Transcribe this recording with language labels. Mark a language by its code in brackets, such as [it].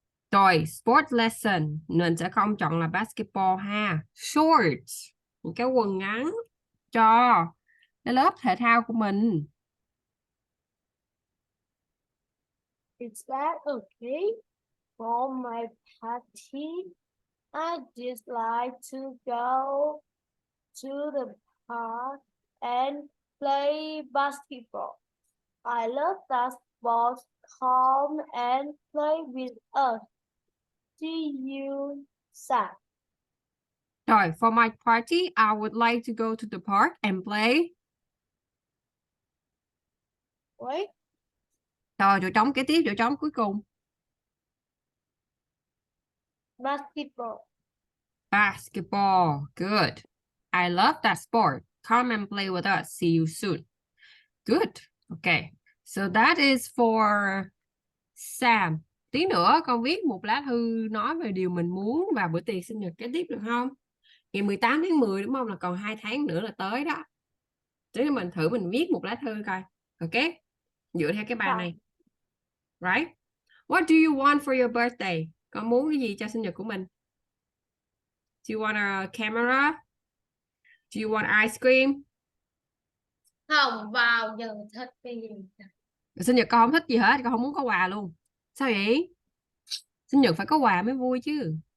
[vi] Rồi, sport lesson mình sẽ không chọn là basketball ha. Shorts, những cái quần ngắn cho cái lớp thể thao của mình. [en] Is that okay? For my party, I just like to go to the park and play basketball. I love that sport. Come and play with us. See you soon. Rồi, for my party, I would like to go to the park and play. Wait, [vi] Rồi, chỗ trống kế tiếp, chỗ trống cuối cùng. [en] basketball. Basketball. Good. I love that sport. Come and play with us. See you soon. Good. Okay. So that is for Sam. [vi] Tí nữa con viết một lá thư nói về điều mình muốn vào bữa tiệc sinh nhật kế tiếp được không? Ngày 18 tháng 10 đúng không? Là còn 2 tháng nữa là tới đó. Thế nên mình thử mình viết một lá thư coi. Ok? Dựa theo cái bài này. Right? [en] What do you want for your birthday? [vi] Con muốn cái gì cho sinh nhật của mình? [en] Do you want a camera? Do you want ice cream? [vi] Không bao giờ thích cái gì. Sinh nhật con không thích gì hết, con không muốn có quà luôn. Sao vậy? Sinh nhật phải có quà mới vui chứ.